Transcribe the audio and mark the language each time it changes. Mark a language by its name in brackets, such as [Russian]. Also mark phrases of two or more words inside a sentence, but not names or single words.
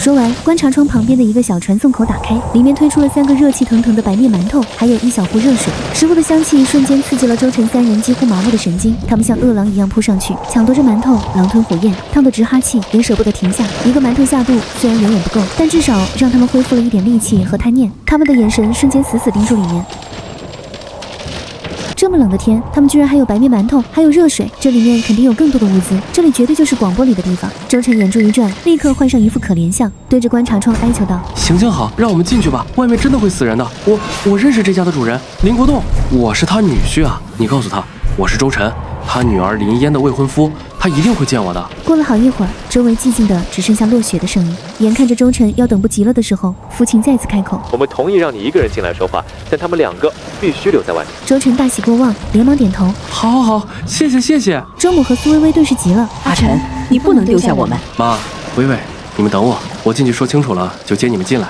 [Chinese] 說完，觀察窗旁邊的一個小傳送口打開，裡面推出了3個熱氣騰騰的白面饅頭，還有一小壺熱水。食物的香氣瞬間刺激了周晨3人幾乎麻木的神經，他們像餓狼一樣撲上去，搶奪着饅頭，狼吞虎咽，燙得直哈氣，也捨不得停下。一個饅頭下肚，雖然遠遠不夠，但至少讓他們恢復了一點力氣和貪念。他們的眼神瞬間死死盯住裡面。這麼冷的天，他們居然還有白面馒頭，還有熱水，這裡面肯定有更多的物資，這裡絕对就是廣播裡的地方。周晨眼珠一轉，立刻換上一副可憐相，對着觀察窗哀求道： 行行好，让我們進去吧，外面真的會死人的。我認識這家的主人林國棟，我是他女婿啊，你告訴他我是周晨，他女兒林嫣的未婚夫，他一定會見我的。過了好一會兒，周圍寂靜的只剩下落雪的聲音。眼看着周晨要等不及了的時候，父親再次開口： 我們同意讓你一個人進來說話，但他們2個必須留在外面。周晨大喜過望，連忙點頭： 好好好，謝謝謝謝。周母和蘇微微頓時急了： 阿晨，你不能丢下我们。媽，微微，你們等我，我进去說清楚了就接你們進來。